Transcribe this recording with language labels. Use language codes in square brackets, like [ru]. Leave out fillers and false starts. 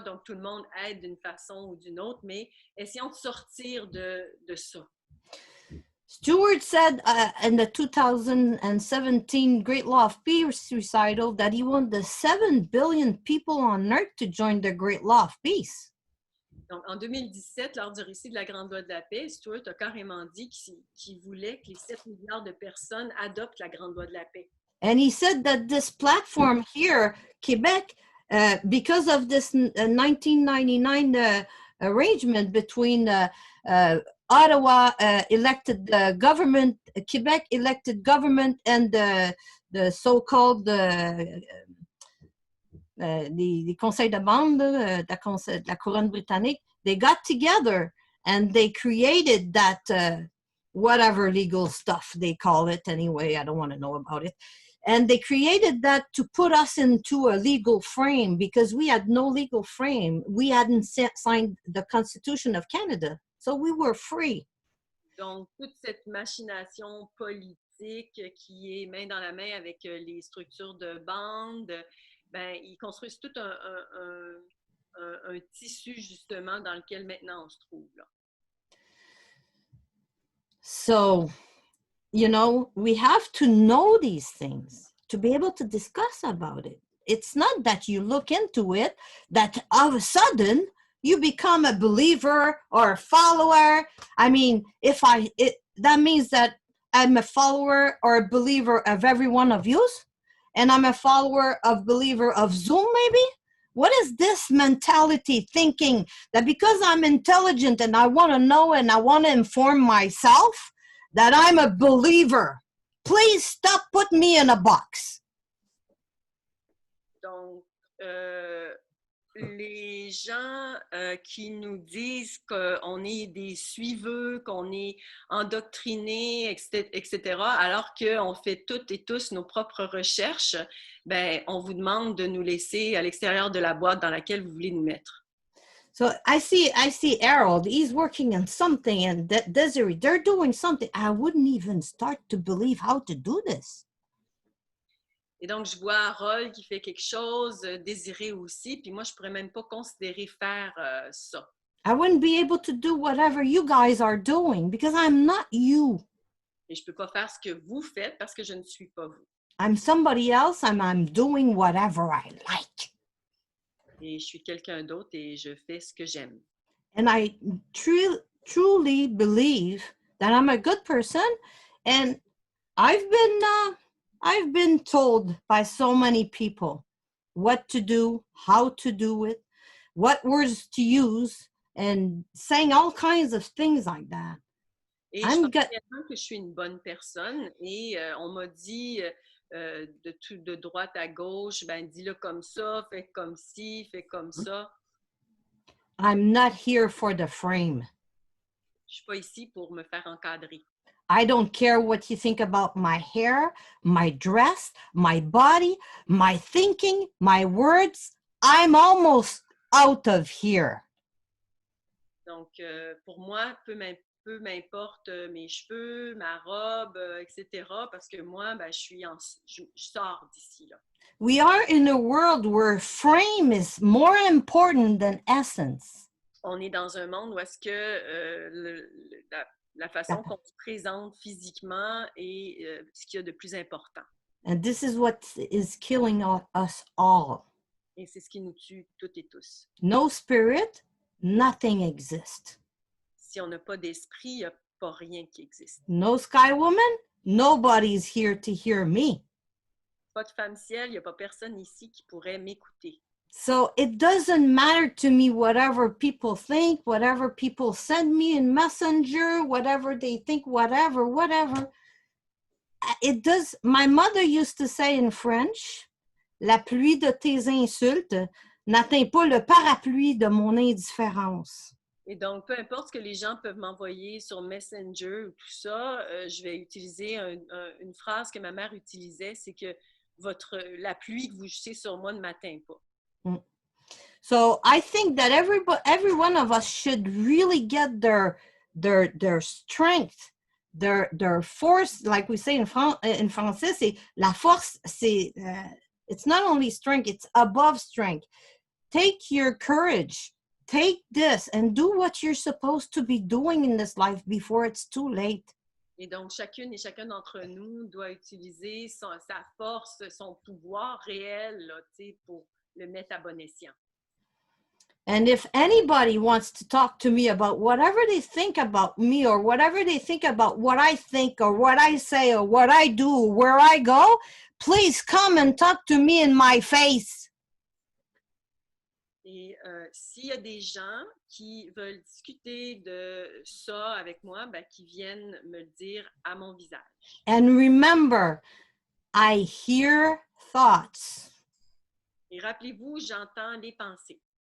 [fr] Donc, tout le monde aide d'une façon ou d'une autre, mais essayons de sortir de ça. [en] Stewart said in the 2017 Great Law of Peace recital that he wanted the 7 billion people on earth to join the Great Law of Peace. [fr] Donc, en 2017, lors du récit de la Grande Loi de la Paix, Stewart a carrément dit qu'il voulait que les 7 milliards de personnes adoptent la Grande Loi de la Paix. [en] And he said that this platform here, Quebec, because of this 1999 arrangement between Ottawa elected government, Quebec elected government, and the so-called the [fr] Conseil de Bande, la Couronne britannique, [en] they got together and they created that whatever legal stuff they call it anyway, I don't want to know about it. And they created that to put us into a legal frame because we had no legal frame. We hadn't signed the Constitution of Canada, so we were free. [fr] Donc, toute cette machination politique qui est main dans la main avec les structures de bande, ben, ils construisent tout un tissu justement dans lequel maintenant on se trouve là. [en] So, you know, we have to know these things to be able to discuss about it. It's not that you look into it, that all of a sudden you become a believer or a follower. I mean, that means that I'm a follower or a believer of every one of you, and I'm a follower of believer of Zoom maybe? What is this mentality thinking that because I'm intelligent and I want to know and I want to inform myself that I'm a believer? Please stop putting me in a box. [fr] Donc, les gens qui nous disent qu'on est des suiveux, qu'on est endoctrinés, etc., alors qu'on fait toutes et tous nos propres recherches, ben, on vous demande de nous laisser à l'extérieur de la boîte dans laquelle vous voulez nous mettre. [en] So I see Harold, he's working on something, and Desiree, they're doing something. I wouldn't even start to believe how to do this. [fr] Et donc, je vois Harold qui fait quelque chose, Désiré aussi, puis moi, je ne pourrais même pas considérer faire ça. [en] I wouldn't be able to do whatever you guys are doing because I'm not you. [fr] Et je ne peux pas faire ce que vous faites parce que je ne suis pas vous. [en] I'm somebody else and I'm doing whatever I like. [fr] Et je suis quelqu'un d'autre et je fais ce que j'aime. [en] And I truly believe that I'm a good person, and I've been told by so many people what to do, how to do it, what words to use, and saying all kinds of things like that. [fr] Et je pense vraiment que je suis une bonne personne et on m'a dit de droite à gauche, ben dis-le comme ça, fais comme ci, fais comme ça. [en] I'm not here for the frame. [fr] Je suis pas ici pour me faire encadrer. [en] I don't care what you think about my hair, my dress, my body, my thinking, my words. I'm almost out of here. [fr] Donc, pour moi, peu m'importe mes cheveux, ma robe, etc. Parce que moi, ben, je sors d'ici là. [en] We are in a world where frame is more important than essence. [fr] On est dans un monde où est-ce que la façon qu'on se présente physiquement est ce qu'il y a de plus important. [en] And this is what is killing us all. [fr] Et c'est ce qui nous tue toutes et tous. [en] No spirit, nothing exists. [fr] Si on n'a pas d'esprit, il n'y a pas rien qui existe. [en] No sky woman, nobody's here to hear me. [fr] Pas de femme ciel, il n'y a pas personne ici qui pourrait m'écouter. [en] So it doesn't matter to me whatever people think, whatever people send me in Messenger, whatever they think, whatever. It does. My mother used to say in French, [fr] la pluie de tes insultes n'atteint pas le parapluie de mon indifférence. Et donc, peu importe ce que les gens peuvent m'envoyer sur Messenger ou tout ça, je vais utiliser une phrase que ma mère utilisait, c'est que la pluie que vous jetez sur moi ne m'atteint pas. [en] So I think that every one of us should really get their strength, their force, like we say in français, [fr] c'est la force, c'est [en] it's not only strength, it's above strength. Take your courage, take this and do what you're supposed to be doing in this life before it's too late. [fr] Et donc, chacune et chacun d'entre nous doit utiliser sa force, son pouvoir réel là, pour le mettre à bon escient. [en] And if anybody wants to talk to me about whatever they think about me or whatever they think about what I think or what I say or what I do, where I go, please come and talk to me in my face. [fr] Et s'il y a des gens qui veulent discuter de ça avec moi, ben, qui viennent me le dire à mon visage. [en] And remember, I hear thoughts. [fr] Et rappelez-vous, j'entends les pensées.